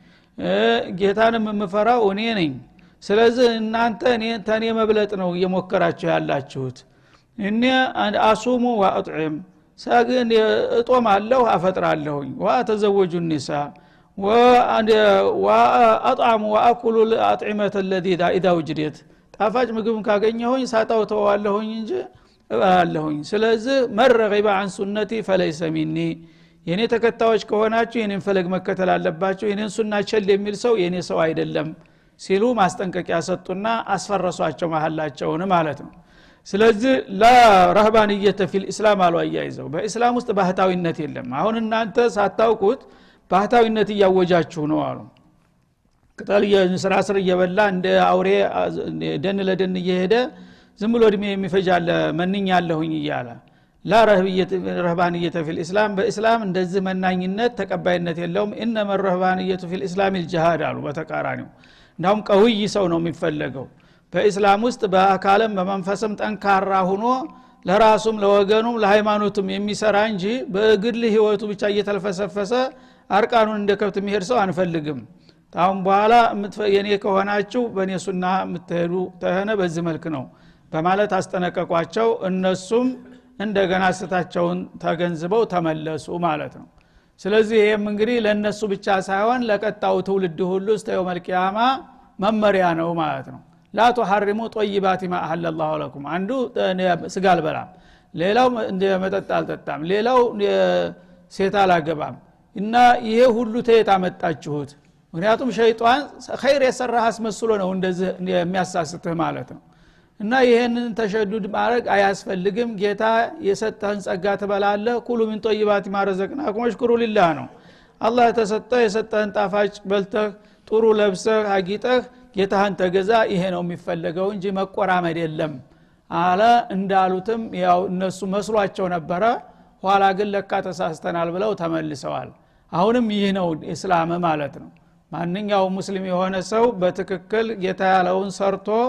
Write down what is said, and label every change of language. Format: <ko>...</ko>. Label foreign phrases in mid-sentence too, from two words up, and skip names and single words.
<am>ጌታንም የምፈራው እኔ ነኝ ስለዚህ እናንተ ተኔ መብለጥ ነው እየሞከራችሁ ያላችሁት እኔ</am> <ar>أصوم وأطعم</ar> <am>ሳግን እጦማለሁ አፈጥራለሁኝ</am> <ar>وأتزوج النساء وأطعم وآكل الأطعمة التي إذا وجدت</ar> <am>ጣፋጭ ምግብ ካገኘሁኝ ሳጣው ተዋለሁኝ እንጂ እባላለሁኝ ስለዚህ</am> <ar>رغب عن سنتي فليس مني</ar> <am>የኔ ተከታዮች ከሆናችሁ የኔን ፈለግ መከተል አለባችሁ የኔን ሱና ቸል የሚል ሰው የኔ ሰው አይደለም ሲሉ ማስጠንቀቂያ ሰጡና አስፈረሷቸው መሐላቸውን ማለት ነው ስለዚህ ለረህባንየተ</am> <ar>في الإسلام</ar> <am>አሉ አያይዘው በእስላም ውስጥ ባህታዊነት የለም አሁን እናንተ ሳታውቁት ባህታዊነት እያወጃችሁ ነው አሉ ቅጠል የስራ ስር እየበላ እንደ አውሬ ደን ለደን እየሄደ ዝም ብሎ እድሜ የሚፈጃለ መንኛለሁኝ ይያላ</am> <ar>لا رهبانية في الإسلام</ar> <am>በእስላም እንደዚህ መናኝነት ተቀባይነት የለውም</am> <ar>انما الرهبانيه في الاسلام الجهاد</ar> <am>አሉ በተቃራኒው እንዳውም ቀውይ ሰው ነው የሚፈልገው በእስላም ውስጥ በአካልም በመንፈስም ጠንካራ ሆኖ ለራሱም ለወገኑም ለሃይማኖቱም የሚሰራ እንጂ በግል ህይወቱ ብቻ እየተልፈሰፈሰ አርቃኑን እንደከብት የሚሄድ ሰው አንፈልግም ታውን በኋላ የኔ ከሆናችሁ በኔ ሱና የምትሄዱ ተሆነ በዚህ መልክ ነው በማለት አስጠነቀቋቸው እነሱም እንደገና ስታቸውን ተገንዝበው ተመለሱ ማለት ነው ስለዚህ ይሄም እንግዲህ ለነሱ ብቻ ሳይሆን ለቀጣው ትውልድ ሁሉ እስከ</am> <ar>يوم القيامة</ar> <am>መመሪያ ነው ማለት ነው</am> <ar>لا تحرموا طيبات ما احل الله لكم</ar> <am>አንዱ ስጋ አልበላም ሌላው እንደመጠጥ አልጠጣም ሌላው ሴት አላገባም እና ይሄ ሁሉ ተየታመጣችሁት ምክንያቱም ሸይጣን ኸይር የሰራህ አስመስሎ ነው እንደዚህ የሚያሳስትህ ማለት ነው እና ይሄንን ተሸዱድ ማድረግ አያስፈልግም ጌታ የሰጠህን ጸጋ ትበላለህ</am> <ar>كلوا من طيبات ما رزقناكم واشكروا لله</ar> <am>ነው አላህ የሰጠህን ጣፋጭ በልተህ ጥሩ ለብሰህ አጊጠህ ጌታህን ተገዛ ይሄ ነው የሚፈልገው እንጂ መቆራመድ የለም አለ እንዳሉትም ያው እነሱ መስሏቸው ነበረ ኋላ ግን ለካ ተሳስተናል ብለው ተመልሰዋል አሁንም ይህ ነው እስላም ማለት ነው ማንኛው ሙስሊም የሆነ ሰው በትክክል ጌታ ያለውን ሰርቶ</am>